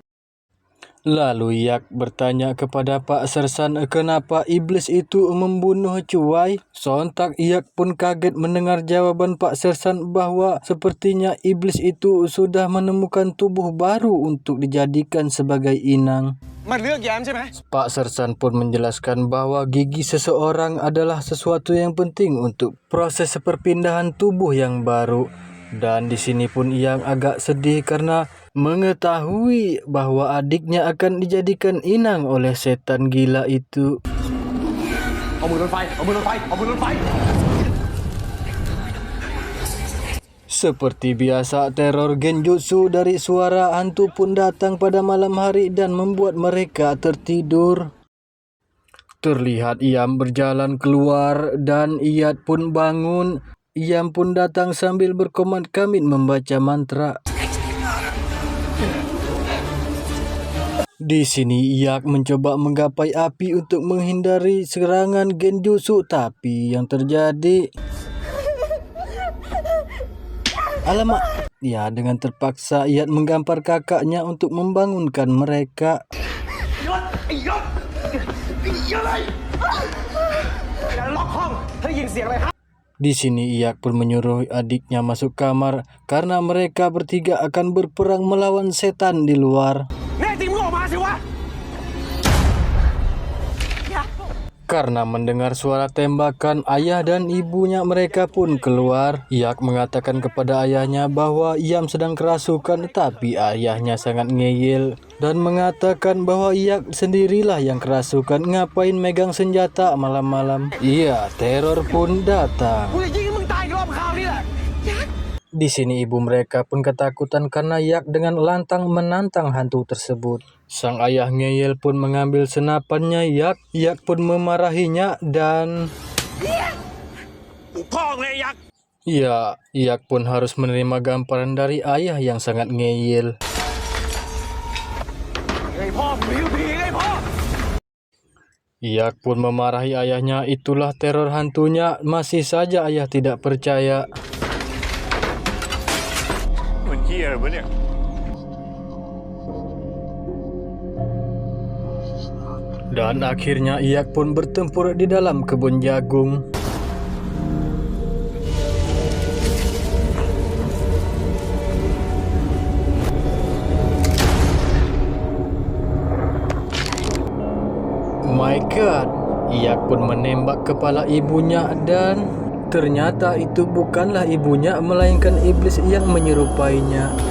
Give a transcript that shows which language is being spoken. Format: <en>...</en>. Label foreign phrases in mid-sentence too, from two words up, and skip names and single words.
<id>Lalu Yak bertanya kepada Pak Sersan kenapa iblis itu membunuh Cuai. Sontak Yak pun kaget mendengar jawaban Pak Sersan bahwa sepertinya iblis itu sudah menemukan tubuh baru untuk dijadikan sebagai inang.</id> <th>มันเลือกแย้มใช่ไหม</th> <id>Pak Sersan pun menjelaskan bahwa gigi seseorang adalah sesuatu yang penting untuk proses perpindahan tubuh yang baru. Dan di sini pun Yang agak sedih karena mengetahui bahwa adiknya akan dijadikan inang oleh setan gila itu.</id> <th>เอามือลนไฟเอามือลนไฟเอามือลนไฟ</th> <id>Seperti biasa, teror genjutsu dari suara hantu pun datang pada malam hari dan membuat mereka tertidur. Terlihat Iam berjalan keluar dan Iyat pun bangun. Iam pun datang sambil berkomand kamit membaca mantra. Di sini Yak mencoba menggapai api untuk menghindari serangan genjutsu, tapi yang terjadi... Alamak, ya dengan terpaksa Iyat menggampar kakaknya untuk membangunkan mereka.</id> <th>ไอ้ยศอะไรอย่าล็อกห้องถ้าได้ยินเสียงอะไรฮะ</th> <id>Di sini Yak pun menyuruh adiknya masuk kamar karena mereka bertiga akan berperang melawan setan di luar.</id> <th>แน่จริงมึงออกมาสิวะ</th> <id>Karena mendengar suara tembakan, ayah dan ibunya mereka pun keluar. Yak mengatakan kepada ayahnya bahwa Iam sedang kerasukan, tapi ayahnya sangat ngeyel dan mengatakan bahwa Yak sendirilah yang kerasukan. Ngapain megang senjata malam-malam? Iya, teror pun datang.</id> <th>กูจะยิงให้มึงตายอีกรอบคราวนี้แหละ</th> <id>Di sini ibu mereka pun ketakutan karena Yak dengan lantang menantang hantu tersebut. Sang ayah ngeyel pun mengambil senapannya Yak. Yak pun memarahinya dan...</id> <th>พ่อเลยยักษ์</th> <id>Ya, Yak pun harus menerima gamparan dari ayah yang sangat ngeyel.</id> <th>ไอ้พ่อมึงหิวผีไอ้พ่อ</th> <id>Yak pun memarahi ayahnya, itulah teror hantunya. Masih saja ayah tidak percaya.</id> <th>เหมือนเฮียเลยวะเนี่ย</th> <id>Dan akhirnya Yak pun bertempur di dalam kebun jagung.</id> <en>My God,</en> <id>Yak pun menembak kepala ibunya dan ternyata itu bukanlah ibunya melainkan iblis yang menyerupainya.</id>